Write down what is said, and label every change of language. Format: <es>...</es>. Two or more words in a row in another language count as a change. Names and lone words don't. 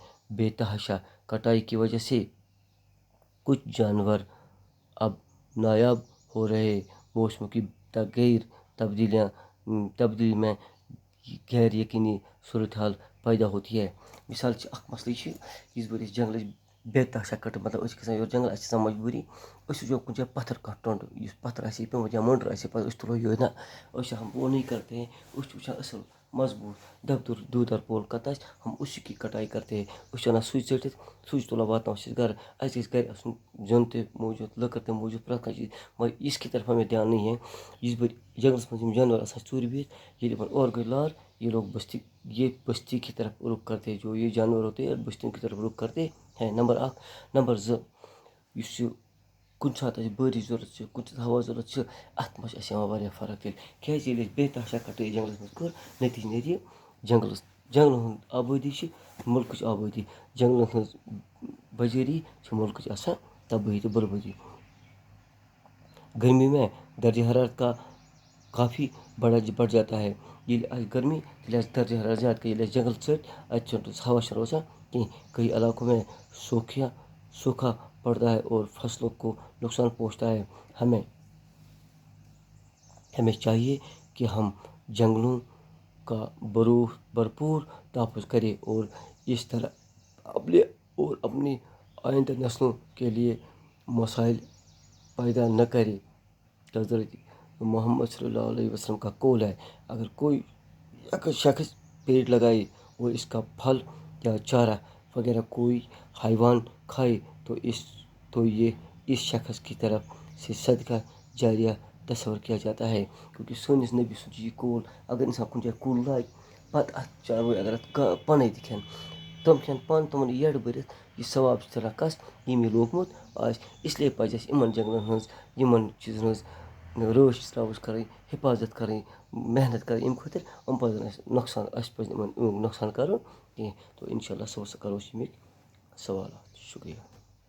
<ur>بے تحاشا کٹائی کی وجہ سے کچھ جانور اب نایاب ہو رہے ہیں۔ موسم کی تبدیلی میں غیر یقینی صورتحال پیدا ہوتی ہے۔</ur> <ks>مثال مسئلہ یہ جنگل بے تحاشا کٹ، مطلب جنگل مجبوری وجہ کن جائے پتھر ٹنڈ، پتھر پیومت یا مٔنڈر تلو</ks> <ur>یہ نا ہم وہ نہیں کرتے ہیں۔</ur> <ks>وچھان اصل مضبوط دودر پول کت</ks> <ur>ہم اسی کی کٹائی کرتے ہیں۔</ur> <ks>ونان سوچ ژٹتھ سوچ تلان واتن گھر، گھر زیُن تہ موجود، لکر تہ موجود، پرٛٮ۪تھ کانٛہہ چیز،</ks> <ur>مگر اس کی طرف ہمیں دھیان نہیں ہے۔</ur> <ks>جنگلس منٛز جانور ژوٗرِ بِہِتھ ییٚلہِ یِمن اور گٔے لار،</ks> <ur>یہ لوگ بستی کی طرف رخ کرتے، جو یہ جانور ہوتے ہیں بستیوں کی طرف رخ کرتے ہیں۔ نمبر 1۔</ur> <ks>نمبر 2، اس کُنہِ ساتہٕ اَسہِ بٲرِش ضوٚرَتھ چھِ، کُنہِ ساتہٕ ہوا ضوٚرَتھ چھِ، اَتھ منٛز چھِ اَسہِ یِوان واریاہ فرق تیٚلہِ، کیٛازِ ییٚلہِ أسۍ بے تحاشا کَٹٲے جنگلَس منٛز کٔر، نٔتیٖجہٕ نیرِ یہِ جنگلن ہُنٛد آبٲدی چھِ مُلکٕچ آبٲدی، جنگلن ہٕنٛز بجٲری چھِ مُلکٕچ آسان تبٲہی تہٕ بربٲدی۔</ks> <ur>گرمی میں درجہ حرارت کافی بڑھ جاتا ہے۔</ur> <ks>ییٚلہِ آسہِ گرمی تیٚلہِ آسہِ درجہ حرارت زیادٕ، ییٚلہِ اَسہِ جنگل ژٔٹۍ اَتہِ چھُنہٕ ہوا روزان کینٛہہ۔</ks> <ur>کئی علاقوں میں سوکھا پڑتا ہے اور فصلوں کو نقصان پہنچتا ہے۔ ہمیں چاہیے کہ ہم جنگلوں کا بھرپور تحفظ کریں اور اس طرح اپنے اور اپنی آئندہ نسلوں کے لیے مسائل پیدا نہ کریں۔ حضرت محمد</ur> <ar>صلی اللہ علیہ وسلم</ar> <ur>کا قول ہے، اگر شخص پیڑ لگائے اور اس کا پھل یا چارہ وغیرہ کوئی حیوان کھائے تو یہ اس شخص کی طرف سے صدقہ جاریہ تصور کیا جاتا ہے۔</ur> <ks>کیونکہ سٲنِس نبی سُنٛد چھُ یہ قول، اگر انسان کُنہِ جایہِ کُل لاگہِ، پتہٕ اتھ چاروٲے اگر اتھ پنے تہِ کھٮ۪ن، تِم کھٮ۪ن پن، تِمن یہِ یڈ بٔرِتھ، یہ ثواب چھُ ژلان کس؟ ییٚمۍ یہِ لوگمُت آسہِ۔ اس لیے پزِ اَسہِ یِمن جنگلن ہٕنٛز، یِمن چیٖزن ہٕنٛز رٲچھ کرٕنۍ، حفاظت کرٕنۍ، محنت کرٕنۍ اَمہِ خٲطرٕ یِم پزن اَسہِ پزِ نہٕ یِمن نۄقصان کرُن کینٛہہ۔ تو</ks> <ar>انشاء اللہ</ar> <ks>کرو أسۍ ییٚمِکۍ سوالات۔ شُکریہ۔</ks>